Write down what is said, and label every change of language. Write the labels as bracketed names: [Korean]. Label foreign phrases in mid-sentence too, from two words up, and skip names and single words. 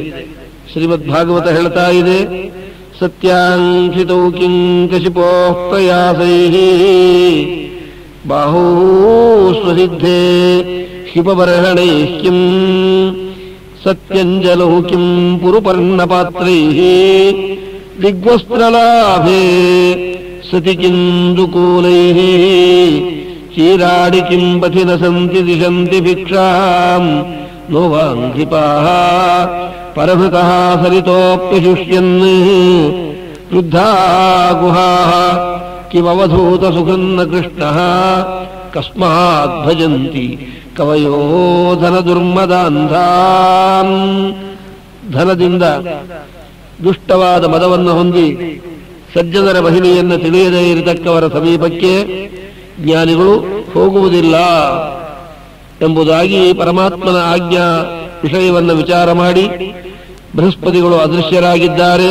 [Kannada] ಶ್ರೀಮದ್ ಭಾಗವತ ಹೇಳ್ತಾ ಇದೆ, [Sanskrit] ಸತ್ಯಾಂಕ್ಷಿತೌ ಕಿಂಕಶಿಪೋ ಪ್ರಯಾಸೈಃ ಬಾಹೂ ಸ್ವಸಿದ್ಧೇ ಹಿಪಬರ್ಹಣೈಃ ಕಿಂ ಸತ್ಯಂಜಲೌ ಕಿಂ ಪುರುಪರ್ಣಪಾತ್ರೈಃ ದಿಗ್ವಸ್ತ್ರಲಾಭೇ ಸತಿ ಕಿಂದುಕೂಲೈಃ ಚೀರಾಡಿ ಕಿಂ ಪಥಿನ ಸಂತಿ ದಿಶಂತಿ ಭಿಕ್ಷಾಂ ನೋವಾಂಘ್ರಿಪಾಃ ಪರಭೃತಃ ಸರಿತೋಪ್ಯಶುಷ್ಯನ್ ವೃದ್ಧಾ ಗುಹಾಃ ಕಿಮವಧೂತ ಸುಖನ್ನ ಕೃಷ್ಣಃ ಕಸ್ಮಾತ್ ಭಜಂತಿ ಕವಯೋ ಧನ ದುರ್ಮದಾಂಧಾನ್. [Kannada] ಧನದಿಂದ ದುಷ್ಟವಾದ ಮದವನ್ನು ಹೊಂದಿ ಸಜ್ಜನರ ಮಹಿಮೆಯನ್ನು ತಿಳಿಯದೇ ಇರತಕ್ಕವರ ಸಮೀಪಕ್ಕೆ ಜ್ಞಾನಿಗಳು ಹೋಗುವುದಿಲ್ಲ ಎಂಬುದಾಗಿ ಪರಮಾತ್ಮನ ಆಜ್ಞಾ ವಿಷಯವನ್ನು ವಿಚಾರ ಮಾಡಿ ಬೃಹಸ್ಪತಿಗಳು ಅದೃಶ್ಯರಾಗಿದ್ದಾರೆ.